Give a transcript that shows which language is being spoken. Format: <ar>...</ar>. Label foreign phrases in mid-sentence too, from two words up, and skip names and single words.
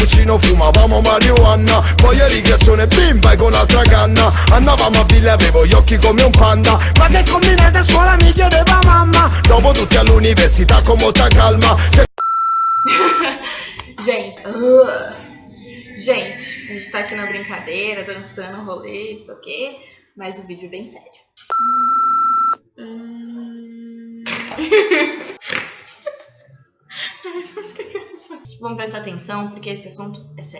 <it>no fumavamo marijuana. Poi eri creazione bimba e con altra canna andavamo a ville, avevo gli occhi come un panda. Ma che combinate a scuola mi chiedeva mamma. Dopo tutti all'università con molta calma.</it> <pt>Gente, gente, a gente tá aqui na brincadeira, dançando, rolê, não sei o quê, mas o vídeo é bem sério. Vamos prestar atenção porque esse assunto é sério.</pt>